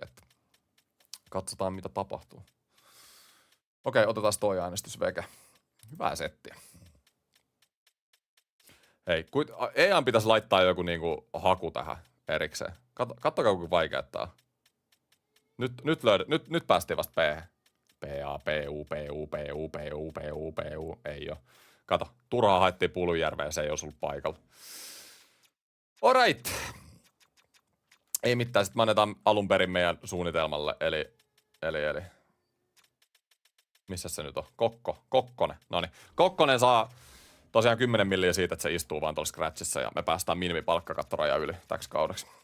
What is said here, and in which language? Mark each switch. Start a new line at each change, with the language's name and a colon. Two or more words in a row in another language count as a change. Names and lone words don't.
Finnish: Että katsotaan, mitä tapahtuu. Okei, otetaan toi äänestysveke. Hyvää settiä. Hei, EAN pitäisi laittaa joku niinku haku tähän erikseen. Kattokaa, kuinka vaikea tää on. Nyt päästiin vasta P. P-A-P-U-P-U-P-U-P-U-P-U. Ei oo. Kato, turhaa haettiin Pulujärveen, se ei olisi ollut paikalla. Alright. Ei mitään, sit me annetaan alun perin meidän suunnitelmalle, eli. Missä se nyt on? Kokkonen. Noniin. Kokkonen saa tosiaan 10 milliä siitä, että se istuu vaan tuolla Scratchissa ja me päästään minimipalkkakattoraja yli täksi kaudeksi.